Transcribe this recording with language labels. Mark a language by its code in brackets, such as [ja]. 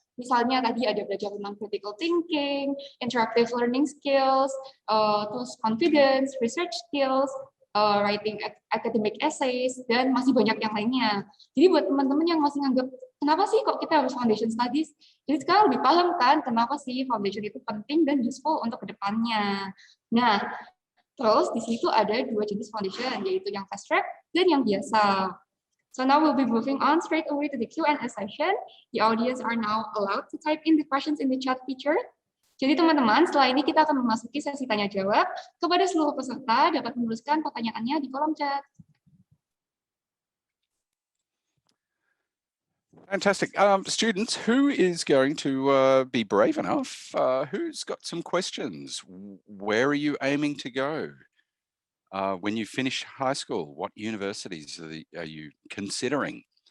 [id] Misalnya tadi ada belajar tentang critical thinking, interactive learning skills, terus confidence, research skills, writing academic essays, dan masih banyak yang lainnya. Jadi buat teman-teman yang masih nganggap, kenapa sih kok kita harus foundation studies? Jadi sekarang lebih paham kan kenapa sih foundation itu penting dan useful untuk kedepannya. Nah, terus di situ ada 2 jenis foundation, yaitu yang fast track dan yang biasa. [en] So now we'll be moving on straight away to the Q&A session. The audience are now allowed to type in the questions in the chat feature. [id] Jadi teman-teman, setelah ini kita akan memasuki sesi tanya-jawab. Kepada seluruh peserta dapat menuliskan pertanyaannya di kolom chat. [en] Fantastic. Students, who is going to be brave enough? Who's got some questions? Where are you aiming to go? When you finish high school, what universities are you considering?